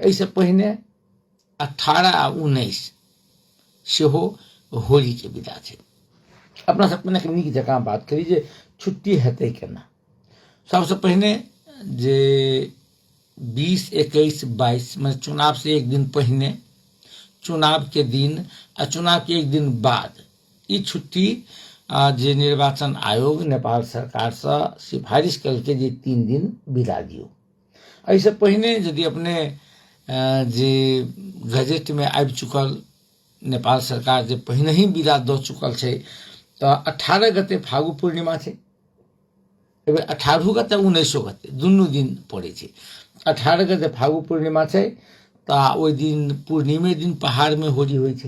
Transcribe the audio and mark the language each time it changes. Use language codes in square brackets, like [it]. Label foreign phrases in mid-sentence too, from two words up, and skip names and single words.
[mai] एहिसे पहिने 18 आ 19 सेहो होली के विदा छै। अपना सब अपने नीक जकाँ बात करी जे छुट्टी हेतै केना। सबसे पहले जे 20, 21, 22 में चुनाव से एक दिन पहले, चुनाव के दिन आ चुनाव के एक दिन बाद ई छुट्टी जे निर्वाचन आयोग नेपाल सरकार से सिफारिश करके जे 3 दिन विदा दियो। ऐसे पहले यदि अपने जे गजट में आबि चुकल नेपाल सरकार जे पहले ही विदा द चुकल छै, तो 18 गते फागु पूर्णिमा छै, 18 गते 19 गते दुनू दिन पड़े छै। 18 गते फागु पूर्णिमा छै तो ओहि दिन पूर्णिमे दिन पहाड़ में होली होइ छै।